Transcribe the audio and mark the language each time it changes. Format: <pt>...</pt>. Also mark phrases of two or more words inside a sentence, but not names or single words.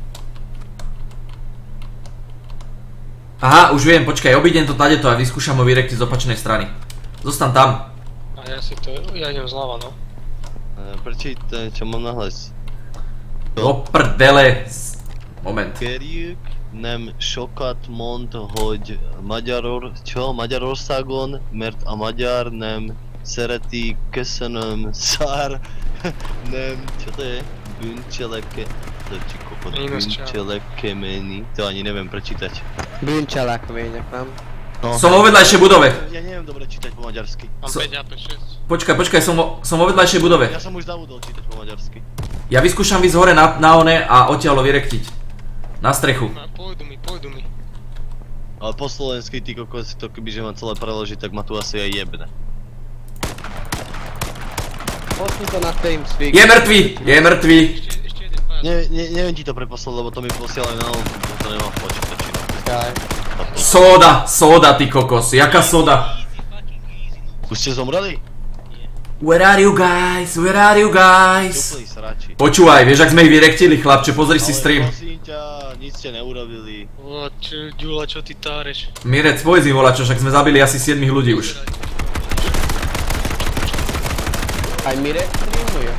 <sk>Aha, už viem, počkaj, obídem to tadeto a vyskúšam ho vyrektiť z opačnej strany. Zostan tam. A ja idem zľava, no. Prečítaj, čo mám nahlas. Do prdele. Moment.</sk> <hu>Kerjük nem sokat mond, hogy Magyarországon, mert a magyar nem szereti, köszönöm, szár, nem,</hu> <sk>čo to je? Bűncselekmény, to ani neviem prečítať.</sk> <hu>Bűncselekmények, nem?</hu> <sk>No. Som vo vedľajšej budove. Ja neviem dobre čítať po maďarsky. Mám 5 AP 6. Počkaj, som vo vedľajšej budove. Ja som už zabudol čítať po maďarsky. Ja vyskúšam ísť hore na one a odtiaľ vyrektiť. Na strechu. Pôjdu mi. Ale po slovensky, ty kokos, to kebyže mám celé preložiť, tak ma tu asi aj jebne. Pošli to na TeamSpeak. Je mŕtvý. Ešte jeden pád. Neviem ti to preposlať, lebo to mi posielajú na on, to nemám v počítači. Soda, ty kokos, jaká soda? Už ste zomreli?</sk> <en>Where are you guys?</en> <sk>Úplný srači. Počúvaj, vieš, ak sme ich vyrektili, chlapče, pozri si stream. Ale prosím ťa, nic ste neurobili. Ďula, čo ty táreš? Mirec, povedz im volačo, však sme zabili asi 7 ľudí už. Aj Mirek streamuje.</sk>